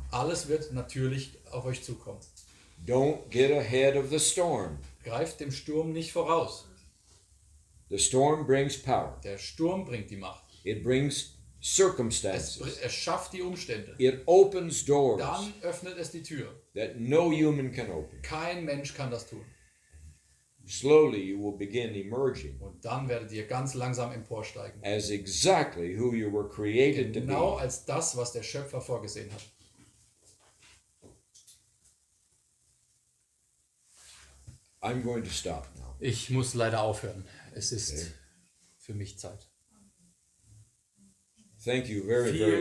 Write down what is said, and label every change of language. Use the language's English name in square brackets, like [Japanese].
[German] Alles wird natürlich auf euch zukommen. [English] Don't get ahead of the storm. [German] Greift dem Sturm nicht voraus. [English] The storm brings power. [German] Der Sturm bringt die Macht. [English] It brings circumstances. [German] Es schafft die Umstände. [English] It opens doors [German] Dann öffnet es die Tür. [English] that no human can open. [German] Kein Mensch kann das tun. [English] Slowly you will begin emerging [German] Und dann werdet ihr ganz langsam emporsteigen. [English] as exactly who you were created to [German] Genau [English] be. [German] als das, was der Schöpfer vorgesehen hat. [English] I'm going to stop now. [German] Ich muss leider aufhören. Es ist für mich Zeit. [English] Thank you very, very [German] Vielen,